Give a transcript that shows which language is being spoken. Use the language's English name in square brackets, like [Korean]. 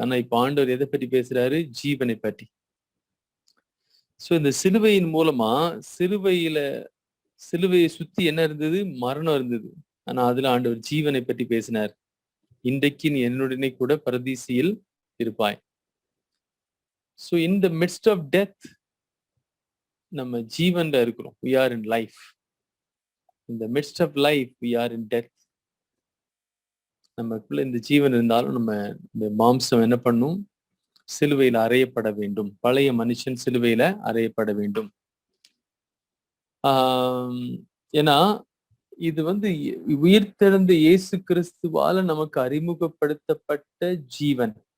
[Tamil] ஆனா இப்ப ஆண்டவர் எதை பத்தி பேசுறாரு? ஜீவனை பற்றி. சோ இந்த சிலுவையின் மூலமா சிலுவையை சுத்தி என்ன இருந்தது? மரணம் இருந்தது. ஆனா அதுல ஆண்டவர் ஜீவனை பற்றி பேசினார். இன்றைக்கு நீ என்னுடனே கூட பரதீசியில் இருப்பாய். [English] so in the midst of death [Tamil] நம்ம ஜீவன்ல இருக்கிறோம். [English] we are in life. in the midst of life we are in death. [Tamil] நமக்குள்ள இந்த ஜீவன் இருந்தாலும் நம்ம இந்த மாம்சம் என்ன பண்ணும்? சிலுவையில அறையப்பட வேண்டும். பழைய மனுஷன் சிலுவையில அறையப்பட வேண்டும். ஏன்னா இது வந்து உயிர்த்தெழுந்த இயேசு கிறிஸ்துவால நமக்கு அறிமுகப்படுத்தப்பட்ட ஜீவன்.